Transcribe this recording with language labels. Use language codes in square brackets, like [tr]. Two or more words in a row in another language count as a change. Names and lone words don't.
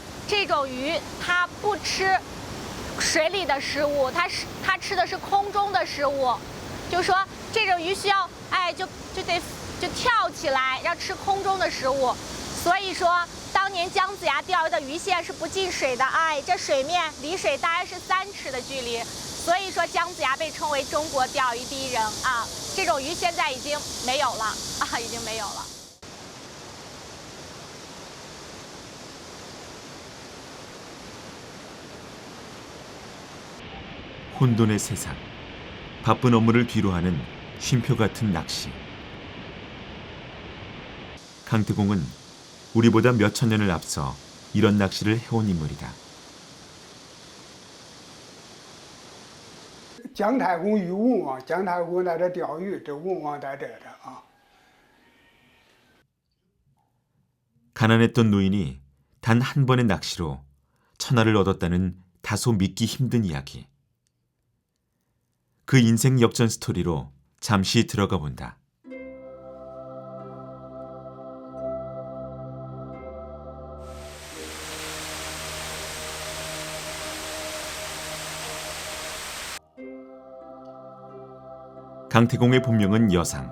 [zh] 这种鱼它不吃水里的食物，它吃的是空中的食物。就说这种鱼需要，就得就跳起来要吃空中的食物。所以说，当年姜子牙钓鱼的鱼线是不进水的，哎，这水面离水大概是3尺的距离。所以说，姜子牙被称为中国钓鱼第一人啊。这种鱼现在已经没有了啊，已经没有了。 [ko] 혼돈의 세상, 바쁜 업무를 뒤로하는 쉼표 같은 낚시. 강태공은 우리보다 몇천 년을 앞서 이런 낚시를 해온 인물이다. [zh] 姜太公与文王，姜太公在这钓鱼，这文王在这的啊。 [ko] 가난했던 노인이 단 한 번의 낚시로 천하를 얻었다는 다소 믿기 힘든 이야기. 그 인생 역전 스토리로 잠시 들어가 본다. 강태공의 본명은 여상.